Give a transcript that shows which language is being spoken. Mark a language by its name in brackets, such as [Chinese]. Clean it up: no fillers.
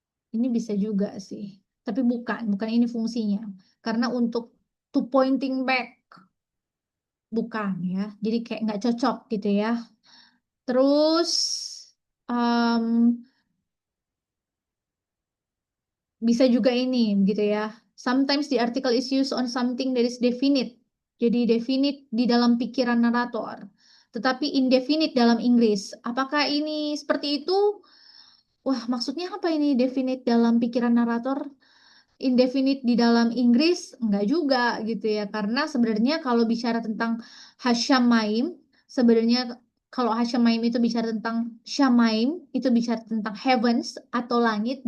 [Indonesian] Ini bisa juga sih, tapi bukan ini fungsinya. Karena untuk to pointing back bukan ya, jadi kayak nggak cocok gitu ya. Terus em, bisa juga ini gitu ya. [English] Sometimes the article is used on something that is definite. [Indonesian] Jadi definite di dalam pikiran narator. Tetapi indefinite dalam Inggris. Apakah ini seperti itu? Wah, maksudnya apa ini definite dalam pikiran narator? Indefinite di dalam Inggris? Enggak juga gitu ya. Karena sebenarnya kalau bicara tentang Hasyamaim, sebenarnya kalau Hasyamaim itu bicara tentang Syamaim, itu bicara tentang heavens atau langit.